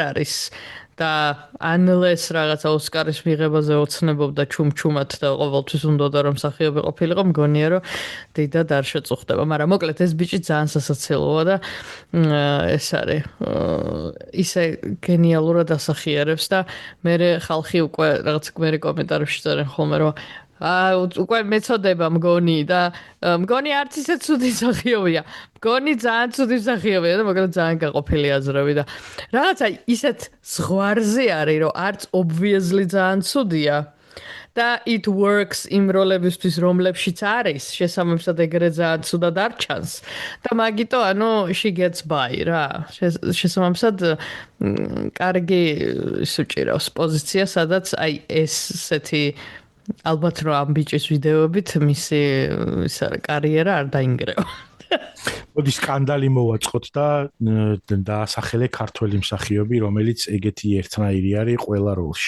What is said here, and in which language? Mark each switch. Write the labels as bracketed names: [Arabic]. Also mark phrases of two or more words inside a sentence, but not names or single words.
[Georgian] არის და unless რაღაცა ოსკარის მიღებაზე ოცნებობდა ჩუმჩუმად და ყოველთვის უნდოდა რომ მსახიობი ყოფილიყო, მგონია რომ დიდად არ შეწუხდება, მაგრამ მოკლედ ეს ბიჭი ძალიან სასაცილოა და ეს არის ისე გენიალურად ასახიერებს და მე ხალხი უკვე რაღაც მერე კომენტარებში წერენ ხოლმე რომ უკვე მეწოდება მგონი და მგონი არც ისე ცუდი მსახიობია. მგონი ძალიან ცუდი მსახიობია და მოკლედ ძალიან გაყოფილი აზრები და რაღაცა ისეთ ზღვარზე არის რომ არც obviously ძალიან ცუდია და [English] it works [Georgian] იმ როლებისთვის რომლებშიც არის შესაბამისად ეგრე ძალიან ცუდად არ ჩანს და მაგიტო ანუ [English] she gets by [Georgian] რა შესაბამისად კარგი სუჭირავს პოზიცია სადაც აი ესეთი ალბათ რომ ამ ბიჭის ვიდეოებით მისი კარიერა არ დაინგრევა. მოდი სკანდალი მოვაწყოთ და დაასახელე ქართველი მსახიობი, რომელიც ეგეთი ერთნაირი არის ყველა როლში.